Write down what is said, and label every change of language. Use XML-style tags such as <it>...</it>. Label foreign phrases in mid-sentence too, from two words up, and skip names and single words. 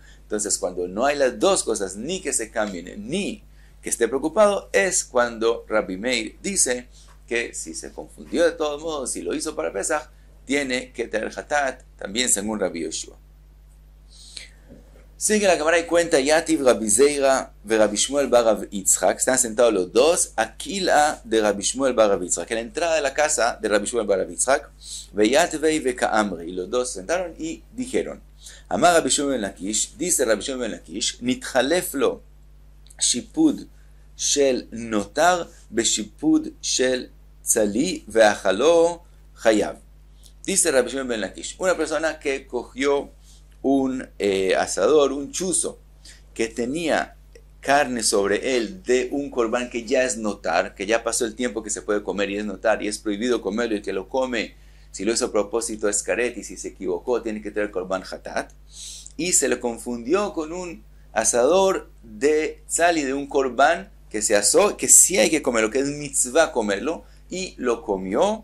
<es>Entonces, cuando no hay las dos cosas, ni que se cambien, ni que esté preocupado, es cuando Rabbi Meir dice que si se confundió de todos modos, si lo hizo para Pesach, tiene que tener hatat, también según Rabbi Yoshua. Sigue la cámara y cuenta, Yativ Rabbi Zeira y Rabbi Shmuel bar Rav Yitzchak, están sentados los dos, Aquila de Rabbi Shmuel bar Rav Yitzchak, en la entrada de la casa de Rabbi Shmuel bar Rav Yitzchak,</es> <arc>ויתבי וקאמרי,</arc> <es>y los dos se sentaron y dijeron,</es> <he>אמר רבי שמואל בן לקיש,</he> <es>dice Rabbi Shmuel ben Lakish,</es> <he>נתחלף לו שפוד של נותר בשפוד של צלי ואכלו חייב.</he> <es>Dice Rabbi Shmuel ben Lakish, una persona que cogió un asador, un chuzo, que tenía carne sobre él de un corbán que ya es notar, que ya pasó el tiempo que se puede comer y es notar, y es prohibido comerlo, y que lo come, si lo hizo a propósito es caret, y si se equivocó tiene que traer</es> <he>קרבן חטאת,</he> <es>y se le confundió con un asador de sal y de un corbán que se asó, que sí hay que comerlo, que es mitzvah comerlo, y lo comió.</es>